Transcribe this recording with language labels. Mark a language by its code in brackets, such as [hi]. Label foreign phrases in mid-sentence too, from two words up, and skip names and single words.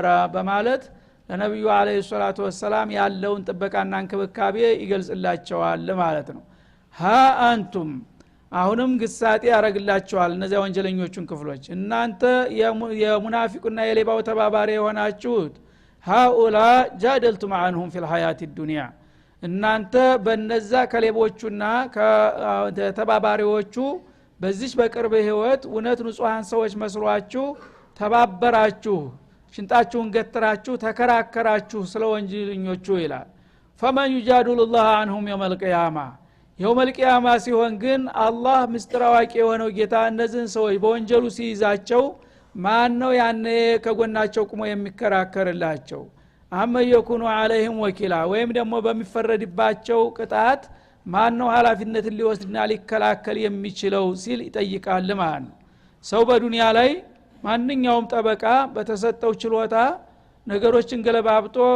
[am] በማለት ለነብዩ [ar] عليه الصلاة والسلام [am] ያለውን ጥበቃና እንክብካቤ ይገልጽላቸዋል ማለት ነው። ሀ አንቱም አሁንም ግሳጤ ያረግላቸዋል እነዚያ ወንጀለኞቹን ክፍሎች እናንተ የሙናፊቁና የሌባው ተባባሪ የሆናችሁት [ar] هؤلاء جادلتم عنهم في الحياة الدنيا [am] እናንተ በነዛ ከሌቦቹና ከተባባሪዎቹ በዚህ በቅርብ ህይወት እውነት ንጹሃን ሰዎች መስሏችሁ ተባበራችሁ ሽንጣችሁን ገትራችሁ ተከራከራችሁ ስለ ወንጀለኞቹ ይላል። [ar] فمن يجادل الله عنهم يوم القيامه يوم القيامه [am] ሲሆን ግን አላህ ምስጢር አዋቂ የሆነው ጌታ እነዚህን ሰዎች በወንጀሉ ሲይዛቸው ማን ነው ያኔ ከጎናቸው ቆሞ የሚከራከርላቸው? [ar] أم يكون عليهم وكيلا [am] ወይም ደግሞ በሚፈረድባቸው ቅጣት ማን ነው ኃላፊነትን ሊወስድና ሊከላከል የሚችለው ሲል ይጠይቃል ማለት ነው። ሰው በዱንያ ላይ ማንኛውም ጠበቃ በተሰጠው ችሎታ ነገሮችን ገለባብጦ